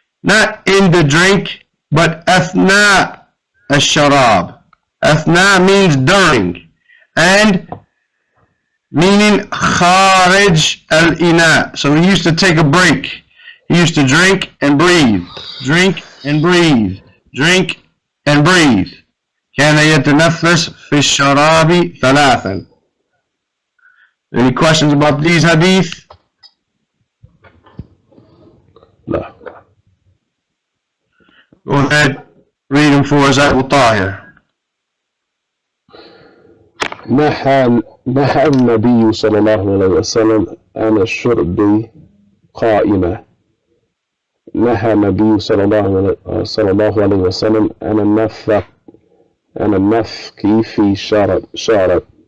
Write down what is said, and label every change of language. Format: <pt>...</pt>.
<en>Not in the drink, but</en> <ar>أثناء الشراب.</ar> <en>أثناء means during, and meaning</en> <ar>خارج الإناء.</ar> <en>So he used to take a break. He used to drink and breathe. Drink and breathe. Drink and breathe.</en> <ar>كان يتنفس في الشراب ثلاثا.</ar> <en>Any questions about these hadith?</en> <ar>لا.</ar> <en>Go ahead, read them for us, Abu Tahir.</en> <ar>نهى النبي صلى الله عليه وسلم عن الشرب قائمة. نهى النبي صلى الله عليه وسلم عن النفخ في شراب.</ar>